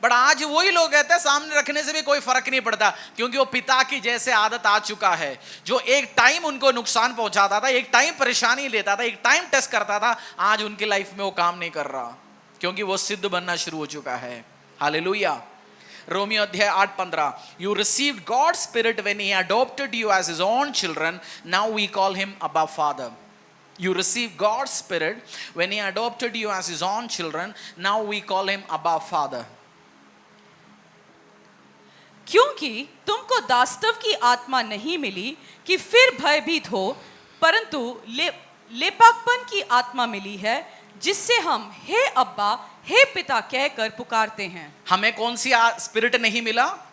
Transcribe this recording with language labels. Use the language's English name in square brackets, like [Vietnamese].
[Hindi] But आज वही लोग कहते हैं सामने रखने से भी कोई फर्क नहीं पड़ता, क्योंकि वो पिता की जैसे आदत आ चुका है। जो एक टाइम उनको नुकसान पहुंचाता था, एक टाइम परेशानी लेता था, एक टाइम टेस्ट करता था, आज उनकी लाइफ में वो काम नहीं कर रहा, क्योंकि वो सिद्ध बनना शुरू हो चुका है। हालेलुया। रोमियो अध्याय 8:15, [English] you received God's spirit when he adopted you as his own children, now we call him Abba Father. You received God's spirit when he adopted you as his own children, now we call him Abba Father. [Hindi] क्योंकि तुमको दासत्व की आत्मा नहीं मिली कि फिर भयभीत हो, परंतु लेपाकपन की आत्मा मिली है, जिससे हम हे अब्बा, हे पिता कहकर पुकारते हैं। हमें कौन सी स्पिरिट नहीं मिला?